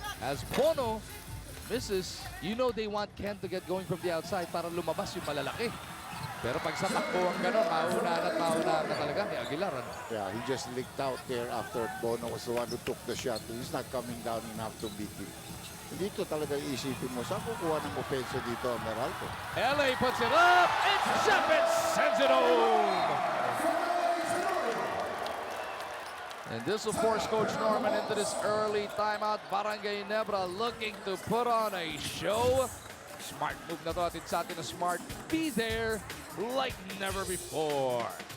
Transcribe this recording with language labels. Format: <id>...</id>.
<en>As Bono misses, you know they want Ken to get going from the outside</en> <tl>para lumabas yung malalaki. Pero pag sa takbo ang gano'n, maunahan na talaga ni Aguilar.</tl> <en>Yeah, he just leaked out there after Bono was the one who took the shot. He's not coming down enough to beat him.</en> <tl>Dito talaga iisipin mo, saan kukuha ng offense dito ang Meralco?</tl> <en>LA puts it up, and Japet sends it home! And this will force Coach Norman into this early timeout. Barangay Ginebra looking to put on a show.</en> <tl>Smart move na to, atin sa atin na Smart.</tl> <en>Be there like never before.</en>